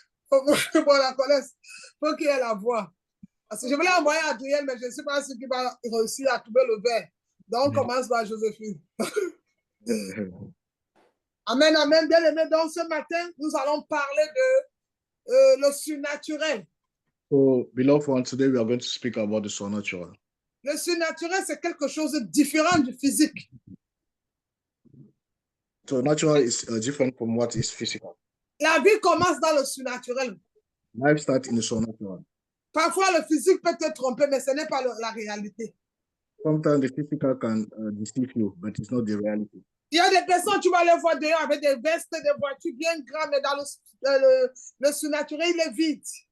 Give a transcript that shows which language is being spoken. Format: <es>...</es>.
<fr>Bon, la connaisse. Faut qu'il ait la voix. Parce que je voulais envoyer à Adrien, mais je ne sais pas si il va réussir à trouver le verre. Donc, on commence par Josephine. Amen, amen. Bien aimé. Donc, ce matin, nous allons parler de le surnaturel.</fr> <en>So, beloved one, today we are going to speak about the supernatural.</en> <fr>Le surnaturel, c'est quelque chose de différent du physique.</fr> <en>So, natural is different from what is physical.</en> <fr>La vie commence dans le surnaturel.</fr> <en>Life starts in the supernatural.</en> <fr>Parfois, le physique peut te tromper, mais ce n'est pas la réalité.</fr> <en>Sometimes the physical can deceive you, but it's not the reality.</en> <fr>Il y a des personnes, tu vas les voir dehors avec des vestes, des voitures bien grandes, mais dans le surnaturel, il est vide.</fr>